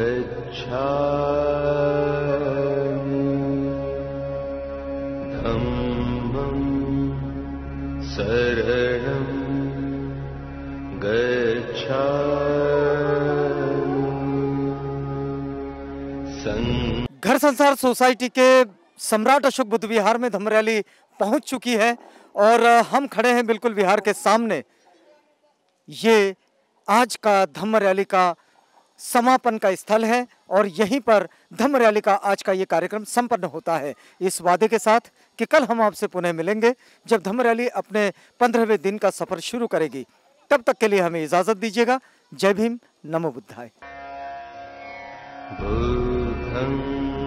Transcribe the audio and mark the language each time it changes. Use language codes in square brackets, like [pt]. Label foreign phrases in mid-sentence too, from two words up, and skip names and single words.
[pi] धम्मं शरणं गच्छामि। [hi] घर संसार सोसाइटी के सम्राट अशोक बुद्ध विहार में धम्म रैली पहुंच चुकी है और हम खड़े हैं बिल्कुल विहार के सामने। ये आज का धम्म रैली का समापन का स्थल है और यहीं पर धम्म रैली का आज का ये कार्यक्रम संपन्न होता है, इस वादे के साथ कि कल हम आपसे पुनः मिलेंगे जब धम्म रैली अपने 15वें दिन का सफर शुरू करेगी। तब तक के लिए हमें इजाजत दीजिएगा। जय भीम, [pi] नमो बुद्धाय। बुद्धं